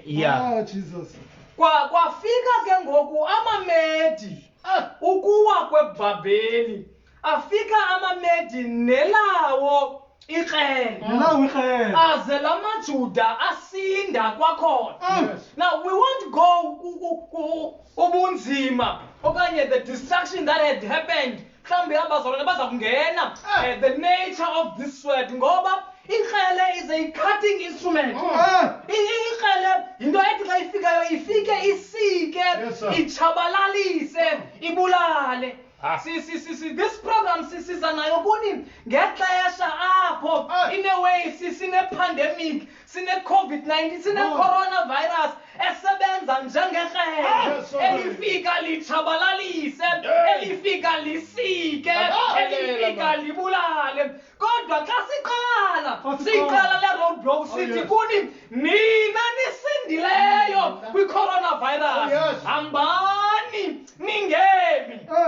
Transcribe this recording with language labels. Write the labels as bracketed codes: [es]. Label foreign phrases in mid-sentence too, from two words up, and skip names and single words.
[xh] Jesus. Kwafika ke ngoku amaMedi ukuwa kweBhabheli. Afika amaMedi nelawo ikrele. Aze lamaJuda asinda kwakhona. [en] Now we won't go [xh] ubunzima okanye [en] the destruction that had happened. [xh] Mhlawumbi abazalwane baza kungena [en] the nature of this word [xh] ngoba ikrele [en] is a cutting instrument. [xh] Ikrele into ethi xa ifikayo ifike isike, ichabalalise, ibulale. [en] This program [xh] sisiza nayo kuni ngexesha apho [en] in a way [xh] sine pandemic, sine COVID-19, sine coronavirus esebenza njengerhele elifika lichabalalise, elifika lisike, elifika libulale. Kodwa xa siqala le roadblock sithi kuni nina nisindileyo kwi coronavirus hambani ningemi.